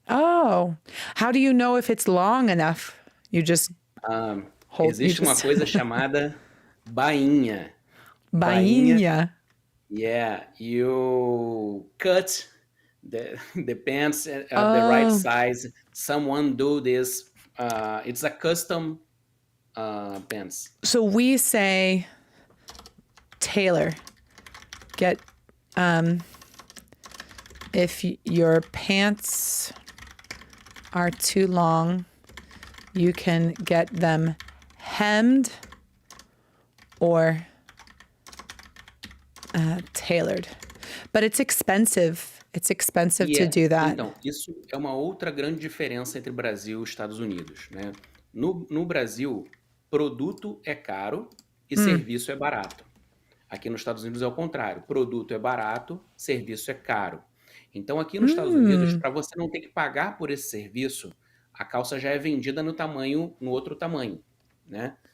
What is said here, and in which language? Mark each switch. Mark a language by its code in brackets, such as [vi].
[en] Oh, how do you know if it's long enough? You just hold. [pt] Existe uma coisa chamada bainha. Bainha. [en] Yeah, you cut the pants the right size. Someone do this. It's a custom pants. So we say, Taylor, get if your pants are too long, you can get them hemmed or tailored. But it's expensive. It's expensive to do that. [pt] Então, isso é uma outra grande diferença entre Brasil e Estados Unidos, né? No Brasil, produto é caro e serviço é barato. Aqui nos Estados Unidos é o contrário. Produto é barato, serviço é caro. Então, aqui nos Estados Unidos, para você não ter que pagar por esse serviço, a calça já é vendida no outro tamanho, né?